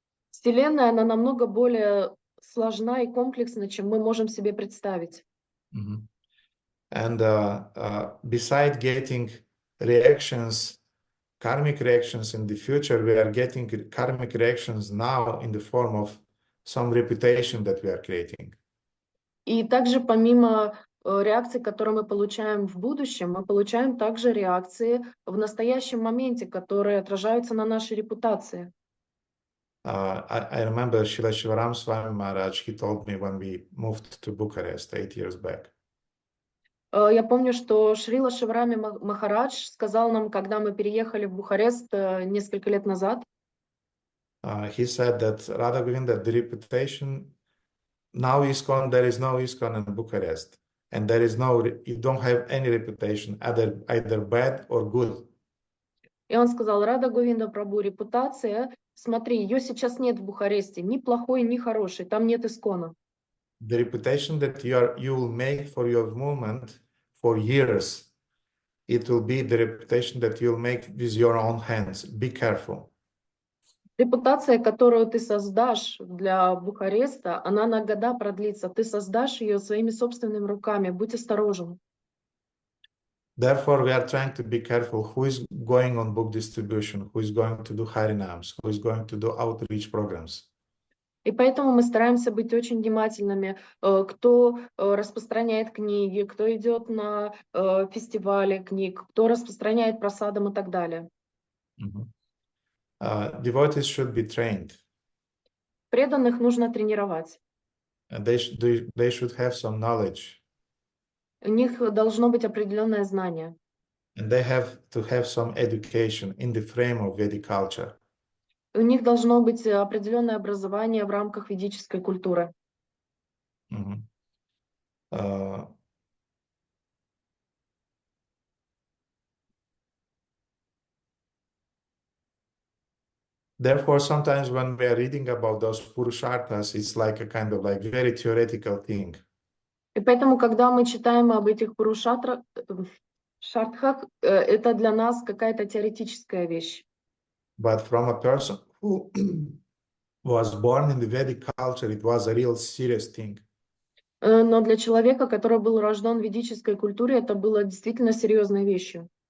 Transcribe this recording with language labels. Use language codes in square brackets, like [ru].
[ru] Вселенная, она намного более сложна и комплексна, чем мы можем себе представить. [en] And beside getting reactions, karmic reactions in the future, we are getting karmic reactions now in the form of some reputation that we are creating. [ru] И также помимо реакций, которые мы получаем в будущем, мы получаем также реакции в настоящем моменте, которые отражаются на нашей репутации. [en] I remember Srila Shivaram Swami Maharaj, he told me when we moved to Bucharest 8 years back. [ru] Я помню, что Шрила Шиварами Махарадж сказал нам, когда мы переехали в Бухарест несколько лет назад. [en] He said that Radha Govinda, the reputation, now ISKCON, there is no ISKCON in Bucharest. And there is you don't have any reputation, either bad or good. [ru] И он сказал, Рада Говинда Прабху, репутация, смотри, ее сейчас нет в Бухаресте, ни плохой, ни хороший, там нет ISKCON. [en] The reputation that you will make for your movement for years, it will be the reputation that you'll make with your own hands. Be careful. [ru] Репутация, которую ты создашь для Бухареста, она на года продлится. Ты создашь ее своими собственными руками. Будь осторожен. [en] Therefore, we are trying to be careful who is going on book distribution, who is going to do Harinams, who is going to do outreach programs. [ru] И поэтому мы стараемся быть очень внимательными, кто распространяет книги, кто идет на фестивали книг, кто распространяет просадам и так далее. [en] Devotees should be trained. [ru] Преданных нужно тренировать. [en] They should have some knowledge. [ru] У них должно быть определенное знание. [en] And they have to have some education in the frame of Vedic culture. [ru] У них должно быть определенное образование в рамках ведической культуры. Mhm. [en] Uh, Therefore, sometimes when we are reading about those Purusharthas, it's like a kind of like very theoretical thing. [ru] И поэтому, когда мы читаем об этих шартхах, это для нас какая-то теоретическая вещь. [en] But from a person who was born in the Vedic culture, it was a real serious thing. [ru] Но для человека, который был рожден в ведической культуре, это было действительно серьезной вещью.